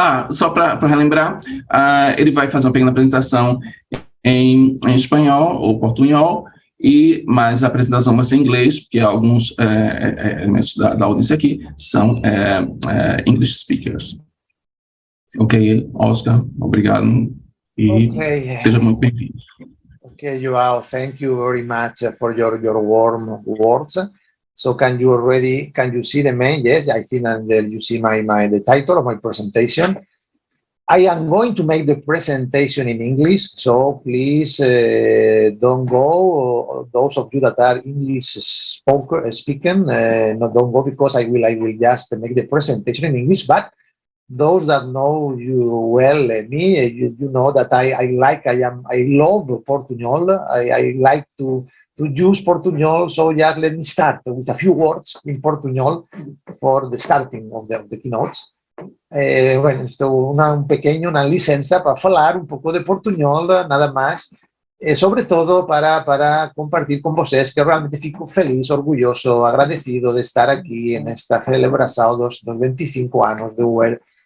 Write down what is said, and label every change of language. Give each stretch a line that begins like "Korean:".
Portuguese: Só para relembrar, ele vai fazer uma pequena apresentação em espanhol ou portunhol, mas a apresentação vai ser em inglês, porque alguns elementos da audiência aqui são
English: English speakers.
Portuguese: Ok, Óscar, obrigado e seja muito bem-vindo.
English: Okay, Joao, thank you very much for your warm words. So can you see the main? Yes, I think you see the title of my presentation. I am going to make the presentation in English, so please don't go. Those of you that are English speaking, don't go, because I will just make the presentation in English. But those that know you well, me, you know that I love Portuñol. I like to use Portuñol. So just let me start with a few words in Portuñol for the starting of the keynotes.
Spanish: Bueno, una
Portuguese: licença para falar um pouco de Portuñol, nada mais,
Spanish: sobre todo para compartir
Portuguese: com vocês, que realmente fico feliz, orgulhoso, agradecido de estar aqui nesta celebração dos 25 anos do UER.